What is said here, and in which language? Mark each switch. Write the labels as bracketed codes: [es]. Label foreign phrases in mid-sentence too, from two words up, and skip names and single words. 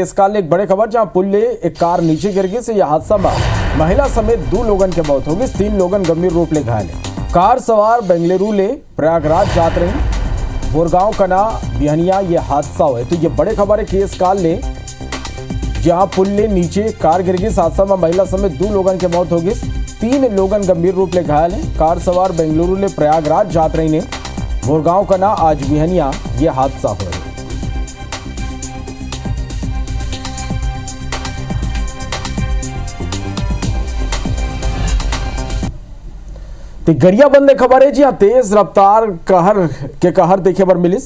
[hne] केस काल एक बड़े खबर जहां पुल ले एक कार नीचे गिर गई से यह हादसा में महिला समेत 2 लोगन के मौत हो गई, 3 लोगन गंभीर रूप ले घायल है। कार सवार बेंगलुरु ले प्रयागराज जात रही बोरगांव कना बिहनिया ये हादसा हुआ। तो ये बड़े खबर है केस काल ले जहां पुल ले नीचे कार गिर गई। हादसा में महिला समेत 2 लोगन के मौत हो गई, 3 लोगन गंभीर रूप ले घायल हैं। कार सवार बेंगलुरु ले प्रयागराज जात रही ने बोरगांव कना आज बिहनिया ये हादसा हुआ। गरिया बंद खबर है जी हाँ, तेज रफ्तार कहर देखे पर मिलिस।